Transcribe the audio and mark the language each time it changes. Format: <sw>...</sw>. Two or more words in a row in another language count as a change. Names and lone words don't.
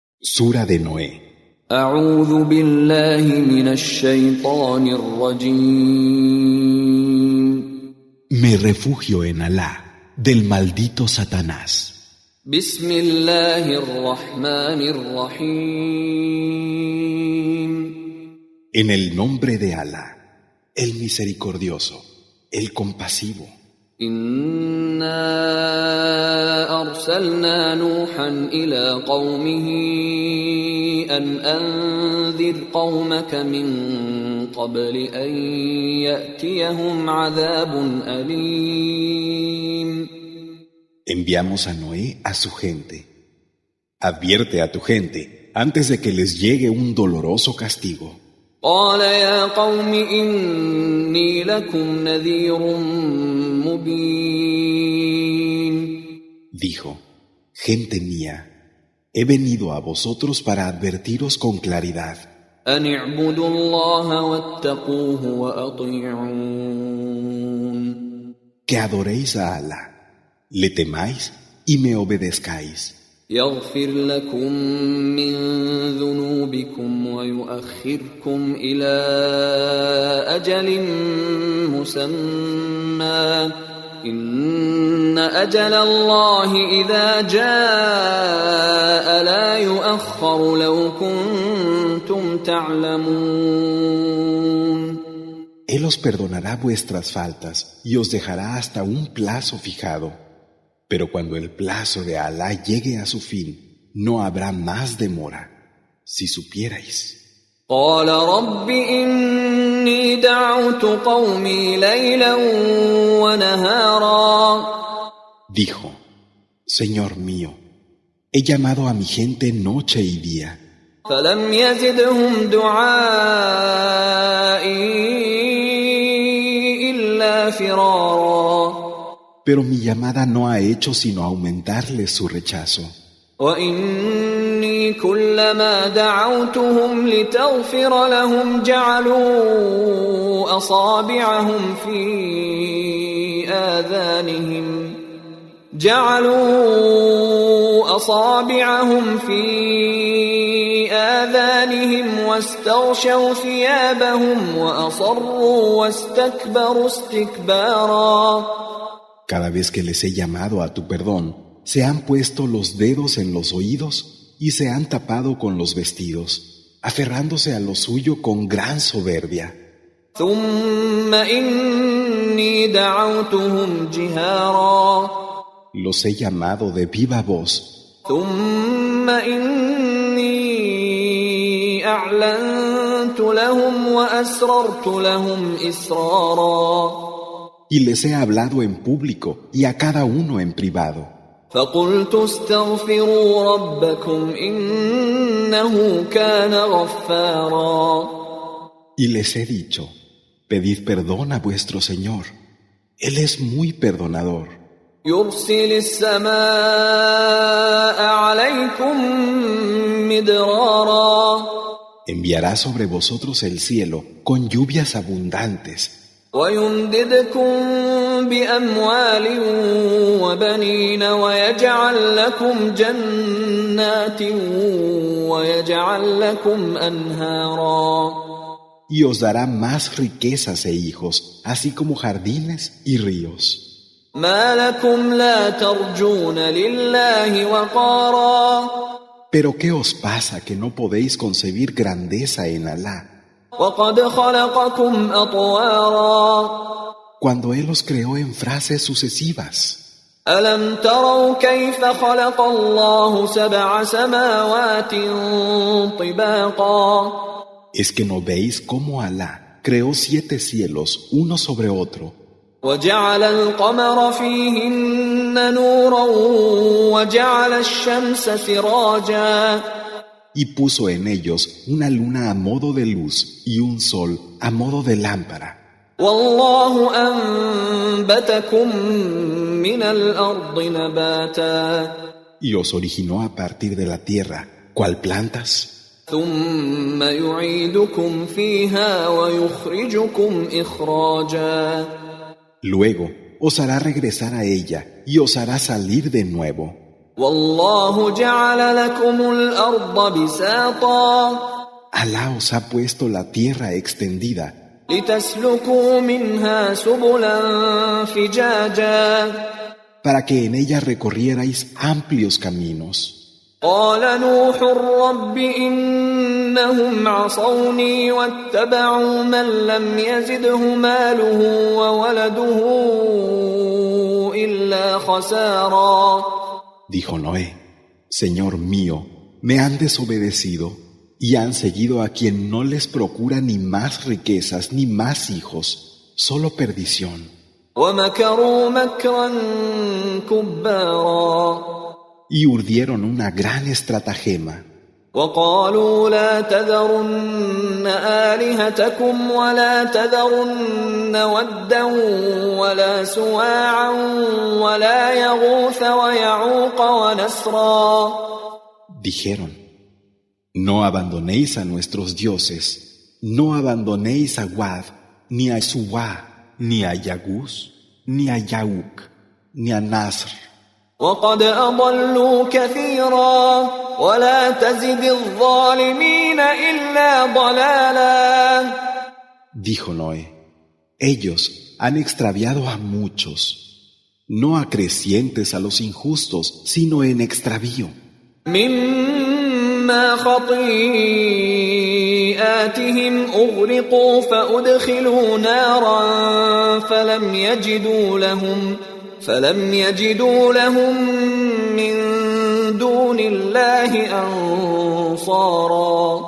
<es>Sura de Noé.</es> <ar>أعوذ بالله من الشيطان الرجيم.</ar> <es>Me refugio en Alá, del maldito Satanás.</es> <ar>بسم الله الرحمن الرحيم.</ar> <es>En el nombre de Alá, el misericordioso, el compasivo.</es> <ar>إنا أرسلنا نوحا إلى قومه أن أنذر قومك من قبل أن يأتيهم عذاب أليم.</ar> <es>Enviamos a Noé a su gente. Advierte a tu gente antes de que les llegue un doloroso castigo.</es> <ar>قال يا قوم إني لكم نذير مبين.</ar> <es>Dijo, gente mía, he venido a vosotros para advertiros con claridad.</es> <ar>أن اعبدوا الله واتقوه وأطيعون.</ar> <es>Que adoréis a Alá, le temáis y me obedezcáis.</es> <ar>يغفر لكم من ذنوبكم ويؤخركم إلى أجل مسمى إن أجل الله إذا جاء لا يؤخر لو كنتم تعلمون.</ar> <es>Él os perdonará vuestras faltas y os dejará hasta un plazo fijado. Pero cuando el plazo de Alá llegue a su fin, no habrá más demora, si supierais.</es> <ar>قال رب إني دعوت قومي ليلا ونهارا.</ar> <es>Dijo, Señor mío, he llamado a mi gente noche y día.</es> <ar>فلم يزدهم دعائي إلا فرارا.</ar> <es>Pero mi llamada no ha hecho sino aumentarles su rechazo.</es> <ar>وإني كلما دعوتهم لتغفر لهم جعلوا أصابعهم في آذانهم واستغشوا ثيابهم وأصروا واستكبروا استكبارا.</ar> <es>Cada vez que les he llamado a tu perdón, se han puesto los dedos en los oídos y se han tapado con los vestidos, aferrándose a lo suyo con gran soberbia.</es> <ar>ثم إني دعوتهم جهارا.</ar> <es>Los he llamado de viva voz.</es> <ar>ثم إني أعلنت لهم وأسررت لهم إسرارا.</ar> <es>Y les he hablado en público y a cada uno en privado.</es> <ar>فقلت استغفروا ربكم إنه كان غفارا.</ar> <es>Y les he dicho, pedid perdón a vuestro Señor. Él es muy perdonador.</es> <ar>يرسل السماء عليكم مدرارا.</ar> <es>Enviará sobre vosotros el cielo con lluvias abundantes.</es> <ar>ويمددكم بأموال وبنين ويجعل لكم جنات ويجعل لكم أنهارا.</ar> <es>Y os dará más riquezas e hijos, así como jardines y ríos.</es> <ar>ما لكم لا ترجون لله وقارا.</ar> <es>Pero ¿qué os pasa que no podéis concebir grandeza en Alá?</es> <ar>وقد خلقكم أطوارا.</ar> <es>Cuando Él os creó en frases sucesivas.</es> <ar>ألم تروا كيف خلق الله سبع سماوات طباقا.</ar> <es>¿Es que no veis cómo Alá creó 7 cielos uno sobre otro?</es> <ar>وجعل القمر فيهن نورا وجعل الشمس سراجا.</ar> <es>Y puso en ellos una luna a modo de luz y un sol a modo de lámpara.</es> <ar>والله أنبتكم من الأرض نباتا.</ar> <es>Y os originó a partir de la tierra, ¿cuál plantas?</es> <ar>ثم يعيدكم فيها ويخرجكم إخراجا.</ar> <es>Luego os hará regresar a ella y os hará salir de nuevo.</es> <ar>والله جعل لكم الأرض بساطا</ar> <es>Alá os ha puesto la tierra extendida</es> <ar>لتسلكوا منها سبلا فجاجا</ar> <es>para que en ella recorrierais amplios caminos.</es> <ar>قال نوح رب إنهم عصوني واتبعوا من لم يزده ماله وولده إلا خسارا.</ar> <es>Dijo Noé, Señor mío, me han desobedecido y han seguido a quien no les procura ni más riquezas ni más hijos, solo perdición.</es> <ar>ومكروا مكرا كبارا</ar> <es>Y urdieron una gran estratagema.</es> <ar>وقالوا لا تذرن آلهتكم ولا تذرن ودا ولا سواعا ولا يغوث ويعوق ونسرا.</ar> <es>Dijeron, no abandonéis a nuestros dioses, no abandonéis a Wad, ni a Suwa, ni a Yaguz, ni a Yauk, ni a Nasr.</es> <ar>وقد أضلوا كثيرا ولا تزد الظالمين إلا ضلالا.</ar> <es>Dijo Noé, ellos han extraviado a muchos, no acrecientes a los injustos, sino en extravío.</es> <ar>مما خطيئاتهم أغرقوا فأدخلوا نارا فلم يجدوا لهم من دون الله أنصارا.</ar>